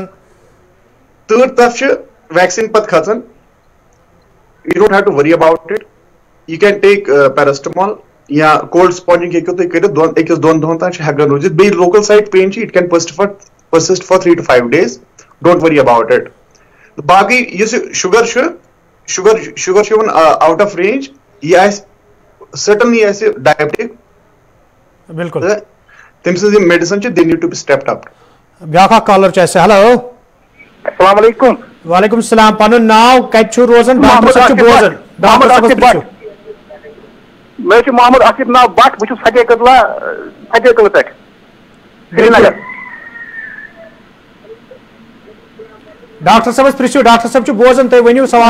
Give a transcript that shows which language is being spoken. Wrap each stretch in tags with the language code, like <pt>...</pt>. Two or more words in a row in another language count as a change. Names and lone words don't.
<ks>تر تف ویکسین پتہ کھسان</ks> <en>you don't have to worry about it you can take paracetamol</en> <ks>یا</ks> <en>cold sponging</en> <ks>ہیکو تُہۍ کٔرِتھ أکِس دۄن دۄہن تام چھِ ہٮ۪کان روٗزِتھ بیٚیہِ</ks> <en>local site pain</en> <ks>چھِ</ks> <en>it can persist for 3 to 5 days don't worry about it</en> <ks>باقٕے یُس شُگر چھُ یِوان</ks> <en>out of range</en> <ks>یہِ آسہِ certainly آسہِ diabetic بالکل تٔمۍ سٕنٛز یِم medicine چھِ</ks> <en>they need to be stepped up</en> <ks>بیاکھ کالر چھُ اَسہِ ہیلو</ks> <ar>السلام علیکم وعلیکم السلام</ar> <ks>پنُن ناو کتہِ چھُ روزان ڈاکٹر صٲب چھُ بوزان ڈاکٹر صٲبس پرٛژھِو میں محمد آصف ناو بٹ بہٕ چھُس فتح قلعہٕ پٮ۪ٹھ سری نگر ڈاکٹر صٲبس پرٛژھِو ڈاکٹر صٲب چھُ بوزان تُہۍ ؤنِو سوال</ks>